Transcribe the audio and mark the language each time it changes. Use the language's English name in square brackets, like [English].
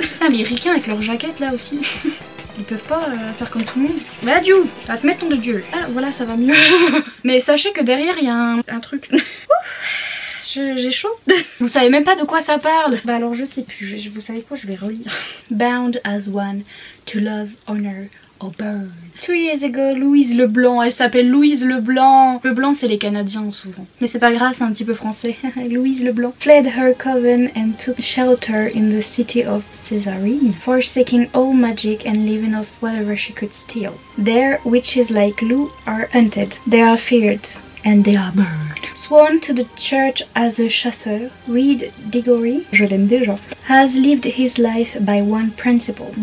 [French] Les ricains avec leur jaquette là aussi. Ils peuvent pas faire comme tout le monde. Mais adieu, va te mettre ton de Dieu. Ah voilà ça va mieux. Mais sachez que derrière il y a un truc. J'ai chaud. Vous savez même pas de quoi ça parle. Bah alors je sais plus. Vous savez quoi, je vais relire. [English] Bound as one to love, honor or burn. 2 years ago, [French] Louise Leblanc. Elle s'appelle Louise Leblanc. Leblanc c'est les Canadiens souvent. Mais c'est pas grave, c'est un petit peu français. Louise Leblanc. [English] Fled her coven and took shelter in the city of Césarine, forsaking all magic and living off whatever she could steal. There, witches like Lou are hunted. They are feared. And they are burned. Sworn to the church as a chasseur, Reed Diggory, [French] je l'aime déjà, [English] has lived his life by one principle.